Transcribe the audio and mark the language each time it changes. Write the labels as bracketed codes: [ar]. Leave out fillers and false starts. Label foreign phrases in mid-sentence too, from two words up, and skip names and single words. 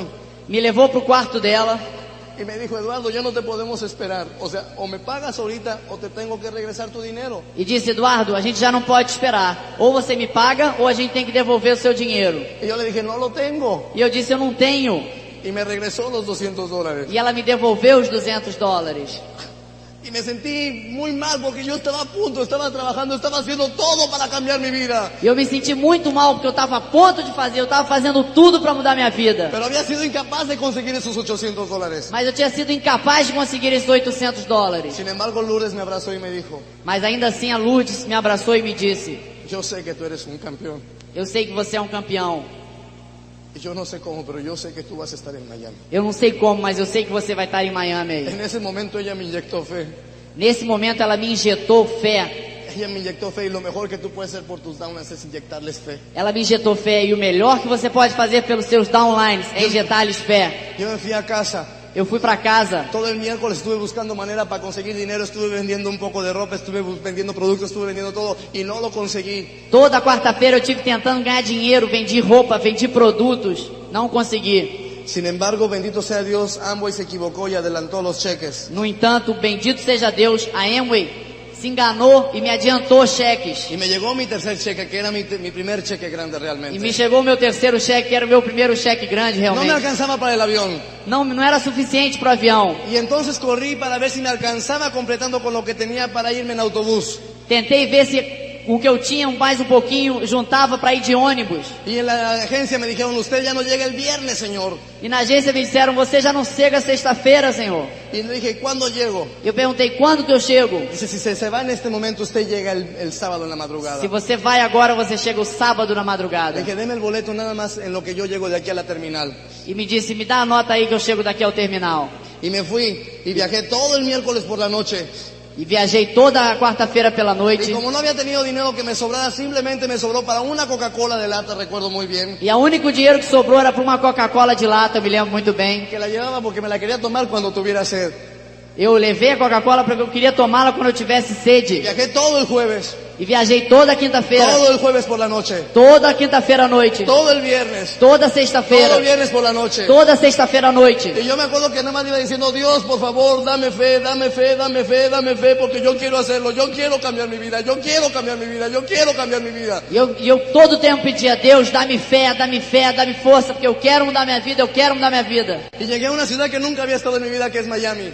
[pt] me levou pro quarto dela [es] y me dijo, Eduardo, ya no te podemos esperar. O sea, o me pagas ahorita o te tengo que regresar tu dinero. [pt] e disse: Eduardo, a gente já não pode esperar. Ou você me paga ou a gente tem que devolver o seu dinheiro. [es] Y yo le dije, no lo tengo. [pt] E eu disse: eu não tenho. [es] Y me regresó los $200. [pt] E ela me devolveu os $200. [es] Y me sentí muy mal porque yo estaba a punto, estaba trabajando, estaba haciendo todo para cambiar mi vida. [pt] E eu me senti muito mal porque eu estava a ponto de fazer, eu estava fazendo tudo para mudar minha vida. [es] Pero había sido incapaz de conseguir esos $800. [pt] Mas eu tinha sido incapaz de conseguir esses $800. [es] Sin embargo, Lourdes me abrazó y me dijo, [pt] Mas ainda assim a Lourdes me abraçou e me disse: [es] yo sé que tú eres un campeón. [pt] eu sei que você é um campeão. [es] Y yo no sé cómo, pero yo sé que tú vas a estar en Miami. [pt] Eu não sei como, mas eu sei que você vai estar em Miami aí. [es] En ese momento ella me inyectó fe. [pt] Nesse momento ela me injetou fé. [es] Ella me inyectó fe y lo mejor que tú puedes hacer por tus downlines es inyectarles fe. [pt] Ela me injetou fé e o melhor que você pode fazer pelos seus downlines é injetar-lhes fé. [es] Yo me fui a casa. [pt] Eu fui para casa. [es] Todo el miércoles estuve buscando manera para conseguir dinero, estuve vendiendo un poco de ropa, estuve vendiendo productos, estuve vendiendo todo y no lo conseguí. [pt] Toda quarta-feira eu tive tentando ganhar dinheiro, vendi roupa, vendi produtos, não consegui. [es] Sin embargo, bendito sea Dios, Amway se equivocó y adelantó los cheques. [pt] No entanto, bendito seja Deus, a Amway se enganou e me adiantou cheques. [es] Y me llegó mi tercer cheque, que era mi primer cheque grande [pt] E me [es] realmente. [pt] chegou meu terceiro cheque, que era o meu primeiro cheque grande [es] No me realmente. alcanzaba para el avión. [pt] Não era suficiente para o avião. [es] Y entonces corrí para ver si me alcanzaba completando con lo que tenía para irme en autobús. [pt] Tentei ver se o que eu tinha mais um pouquinho juntava para ir de ônibus. [es] Y en la agencia me dijeron, usted ya no llega el viernes, señor. [pt] E na agência me disseram: você já não chega sexta-feira, senhor. [es] Y le dije, ¿cuándo llego? [pt] Eu perguntei: quando que eu chego? [es] Dice, si se va en este momento, usted llega el sábado en la madrugada. [pt] Se você vai agora, você chega o sábado na [es] Le [pt] madrugada. [es] dije, deme el boleto nada más en lo que yo llego de aquí a la terminal. [pt] E me disse: me dá a nota aí que eu chego daqui ao terminal. [es] Y me fui y viajé todo el miércoles por la noche. [pt] E viajei toda a quarta-feira pela noite. [es] Y como no había tenido dinero que me sobrara, simplemente me sobró para una Coca-Cola de lata, recuerdo muy bien. [pt] E o único dinheiro que sobrou era para uma Coca-Cola de lata, eu me lembro muito bem. [es] Que la llevaba porque me la quería tomar cuando tuviera sed. [pt] Eu levei a Coca-Cola porque eu queria tomá-la quando eu tivesse sede. [es] Viajé todo el jueves, [pt] E viajei toda a quinta-feira. [es] todo el jueves por la noche, [pt] Toda a quinta-feira à noite. [es] todo el viernes, [pt] Toda [es] todo el [pt] sexta-feira. [es] viernes por la noche. [pt] Toda sexta-feira à noite. [es] Y yo me acuerdo que nada más iba diciendo, Dios, por favor, dame fe, dame fe, dame fe, dame fe, porque yo quiero hacerlo, yo quiero cambiar mi vida, yo quiero cambiar mi vida, yo quiero cambiar mi vida. [pt] E eu todo o tempo pedia: Deus, dá-me fé, dá-me fé, dá-me força, porque eu quero mudar minha vida, eu quero mudar minha vida. [es] Y llegué a una ciudad que nunca había estado en mi vida, que es Miami.